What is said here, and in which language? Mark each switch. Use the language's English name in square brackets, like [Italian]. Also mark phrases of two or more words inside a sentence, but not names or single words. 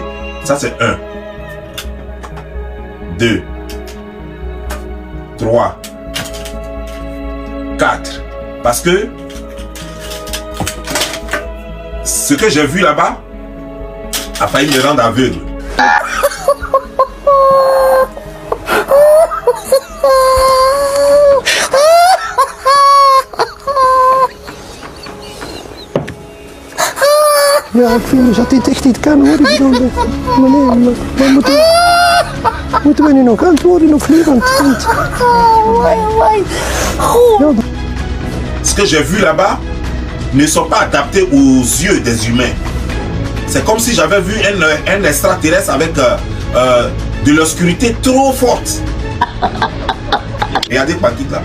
[French] Ça c'est 1, 2, 3, 4. Parce que ce que j'ai vu là-bas a failli me rendre aveugle. [Dutch] Ja, ik vind, als die echt niet kan, hoor, ik bedoel, maar nee, maar moeten we nu nog antwoorden of niet? Want, ja. [French] Ce que j'ai vu là-bas ne sont pas adaptés aux yeux des humains. C'est comme si j'avais vu un extraterrestre avec de l'obscurité trop forte. Regardez Paquit là.